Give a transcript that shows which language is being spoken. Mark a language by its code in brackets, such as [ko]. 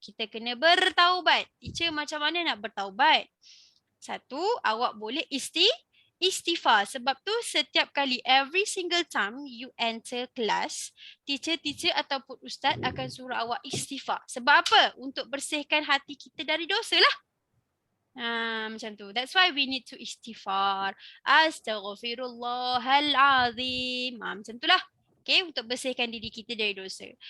[ms] Kita kena bertaubat. Teacher macam mana nak bertaubat? Satu, awak boleh istighfar. Sebab tu setiap kali, [en] every single time you enter class, [ms] teacher ataupun ustaz akan suruh awak istighfar. Sebab apa? Untuk bersihkan hati kita dari dosa lah. Macam tu. [en] That's why we need to istighfar. [ms] Astaghfirullahalazim. Macam tu lah. Okay, untuk bersihkan diri kita dari dosa.